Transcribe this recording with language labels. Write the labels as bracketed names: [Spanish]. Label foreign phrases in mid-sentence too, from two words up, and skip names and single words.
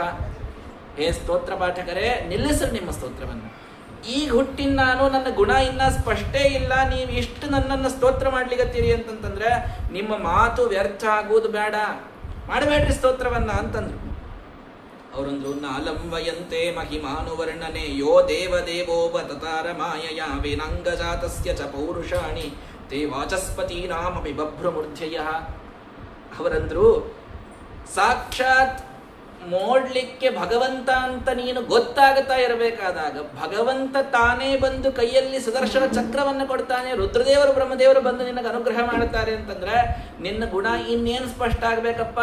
[Kannada] ಹೇ ಸ್ತೋತ್ರ ಪಾಠಕರೇ, ನಿಲ್ಲಿಸ್ರಿ ನಿಮ್ಮ ಸ್ತೋತ್ರವನ್ನು. ಈಗ ಹುಟ್ಟಿನ ನಾನು, ನನ್ನ ಗುಣ ಇನ್ನ ಸ್ಪಷ್ಟೇ ಇಲ್ಲ, ನೀವು ಇಷ್ಟು ನನ್ನನ್ನು ಸ್ತೋತ್ರ ಮಾಡ್ಲಿಕ್ಕತ್ತೀರಿ ಅಂತಂತಂದ್ರೆ ನಿಮ್ಮ ಮಾತು ವ್ಯರ್ಥ ಆಗುವುದು ಬೇಡ, ಮಾಡಬೇಡ್ರಿ ಸ್ತೋತ್ರವನ್ನ ಅಂತಂದ್ರು. [Sanskrit] ಅವರಂದ್ರು, ನಾಲಂವಯಂತೆ ಮಹಿಮಾನುವರ್ಣನೆ ಯೋ ದೇವದೇವೋಪ ತತಾರ ಮಾಯಯ ವೇನಾಂಗಜಾತಸ್ಯ ಚ ಪೌರುಷಾಣಿ ತೇ ವಾಚಸ್ಪತೀನಾಮಪಿ ಬಭ್ರಮೂರ್ಧ್ಯಯ. [Kannada] ಅವರಂದ್ರು, ಸಾಕ್ಷಾತ್ ನೋಡ್ಲಿಕ್ಕೆ ಭಗವಂತ ಅಂತ ನೀನು ಗೊತ್ತಾಗುತ್ತಾ ಇರಬೇಕಾದಾಗ ಭಗವಂತ ತಾನೇ ಬಂದು ಕೈಯಲ್ಲಿ ಸುದರ್ಶನ ಚಕ್ರವನ್ನು ಕೊಡ್ತಾನೆ. ರುದ್ರದೇವರು ಬ್ರಹ್ಮದೇವರು ಬಂದು ನಿನಗೆ ಅನುಗ್ರಹ ಮಾಡುತ್ತಾರೆ ಅಂತಂದ್ರೆ ನಿನ್ನ ಗುಣ ಇನ್ನೇನು ಸ್ಪಷ್ಟ ಆಗ್ಬೇಕಪ್ಪ.